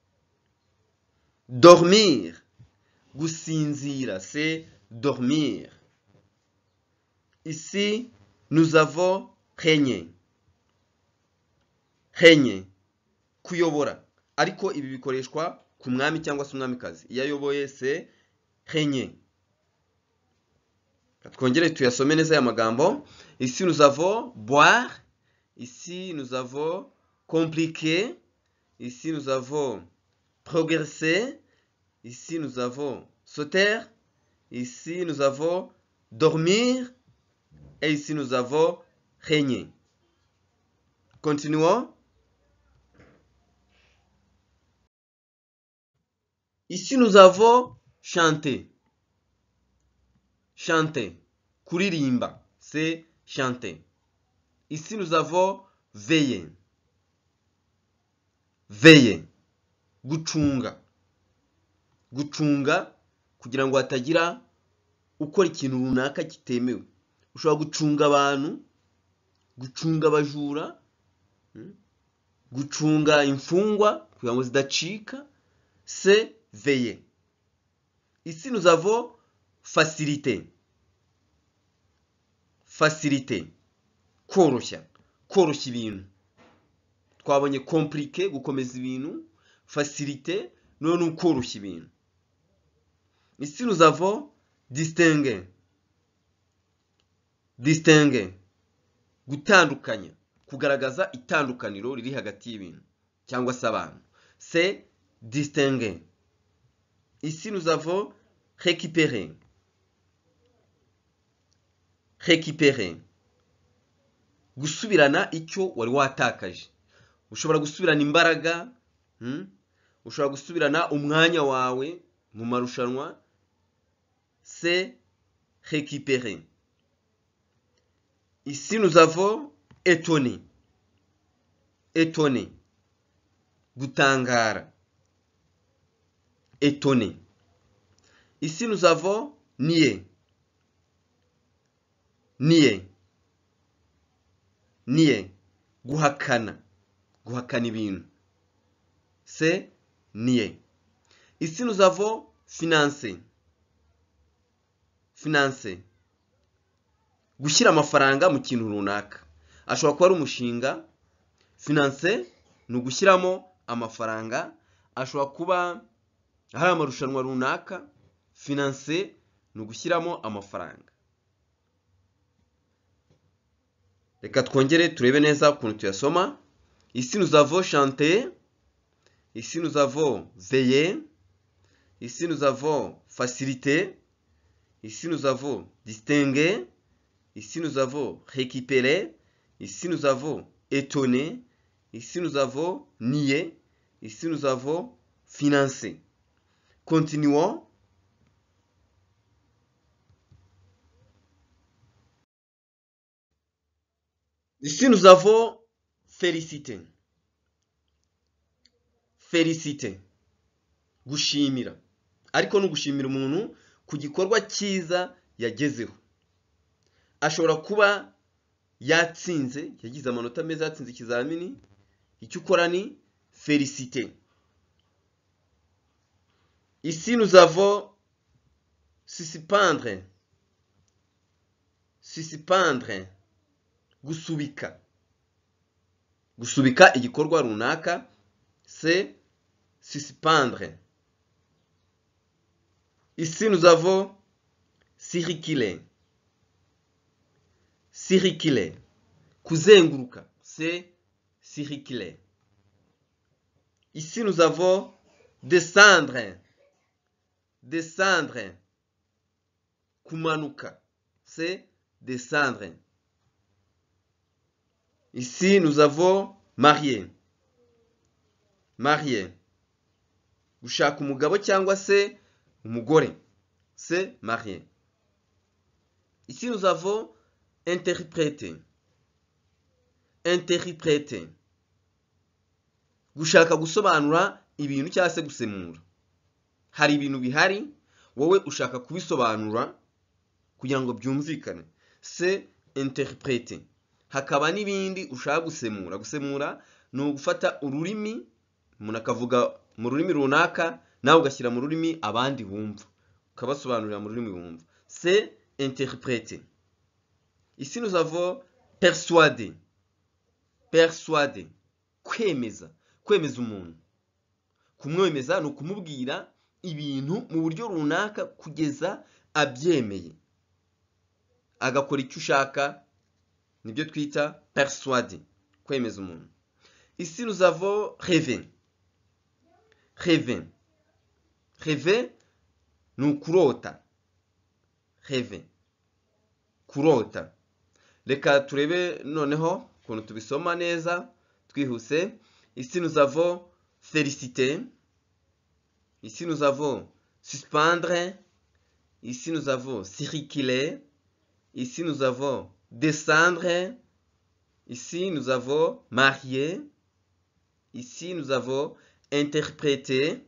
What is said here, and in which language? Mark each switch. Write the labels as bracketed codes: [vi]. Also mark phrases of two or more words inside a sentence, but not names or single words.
[fr] Dormir. Gusinzira, c'est dormir. Ici nous avons régner. Régner. [rw] Kuyobora. Ariko ibi bikoreshwa ku mwami cyangwa se umwamikazi. Iyo ayoboye [fr] c'est régner. [rw] Twongere tuyasome neza aya magambo. [fr] Ici nous avons boire. Ici nous avons compliquer. Ici nous avons progresser. Ici nous avons se taire. Ici nous avons dormir. Et ici nous avons régner. Continuons. Ici nous avons chanter. Chanter. Kuririmba, c'est chanter. Ici nous avons veiller. Veiller. [rw] Gucunga. Gucunga kugira ngo hatagira ukora ikintu runaka kitemewe. Ushobora gucunga abantu, gucunga abajura, gucunga imfungwa kugira ngo zidacika, [fr] c'est veiller. Ici nous avons facilité. Facilité. [rw] Koroshya. Koroshya ibintu. Twabonye compliqué, gukomeza ibintu. Facilité, none ukoroshya ibintu. [fr] Ici nous avons distinguer. Distinguer. [rw] Gutandukanya. Kugaragaza itandukaniro riri hagati y'ibintu cyangwa se abantu. [fr] C'est distinguer. Ici nous avons récupérer. Récupérer. [rw] Gusubirana icyo wari watakaje. Ushobora gusubirana imbaraga, ushobora gusubirana umwanya wawe mu marushanwa, [fr] c'est récupérer. Ici nous avons étonner. Étonner. Gutangara. Étonner. Ici nous avons nier. Nier. Nier. [rw] Guhakana. Guhakana ibintu. [fr] C'est nier. Ici nous avons financer. Financer. [rw] Gushyira amafaranga mu kintu runaka. Ashobora kuba ari umushinga, Financer ni ugushyiramo amafaranga, ashobora kuba hari amarushanwa runaka. Financer ni ugushyiramo amafaranga. Reka twongere turebe neza ukuntu tuyasoma. [fr] Ici nous avons chanté, ici nous avons veillé, ici nous avons facilité, ici nous avons distingué, ici nous avons récupéré, ici nous avons étonné, ici nous avons nié, ici nous avons financé. Continuons. Ici nous avons félicité. Félicité. [rw] Gushimira. Ariko no gushimira umuntu ku gikorwa cyiza yagezeho. Ashobora kuba yatsinze, yagize amanota meza, yatsinze ikizamini. Icyo ukora ni féliciter. [fr] Ici nous avons suspendre. Suspendre. [rw] Gusubika. Gusubika igikorwa runaka, [fr] c'est suspendre. Ici nous avons circuler. Circuler. Kuzenguruka, c'est circuler. Ici nous avons descendre. Descendre. Kumanuka, c'est descendre. Ici nous avons marier. Marier. [rw] Gushaka umugabo cyangwa se umugore, [fr] c'est marier. Ici nous avons interpréter. Interpréter. [rw] Gushaka gusobanura ibintu cyangwa se gusemura. Hari ibintu bihari, wowe ushaka kubisobanura kugira ngo byumvikane, [fr] c'est interpréter. [rw] Hakaba n'ibindi ushaka gusemura. Gusemura ni ugufata ururimi, umuntu akavuga mu rurimi runaka, nawe ugashyira mu rurimi abandi bumva, ukabasobanurira mu rurimi bumva, [fr] c'est interpréter. Ici nous avons persuader. Persuader. [rw] Kwemeza. Kwemeza umuntu. Kumwemeza ni ukumubwira ibintu mu buryo runaka kugeza abyemeye, agakora icyo ushaka, nibyo twita persuader. Kwemeza umuntu. [fr] Ici nous avons rêver. Rêver. Rêver [rw] ni ukurota. [fr] Rêver. Kurota. [rw] Reka turebe noneho ukuntu tubisoma neza twihuse. [fr] Ici nous avons féliciter. Ici nous avons suspendre. Ici nous avons circuler. Ici nous avons descendre. Ici nous avons marier. Ici nous avons interpréter.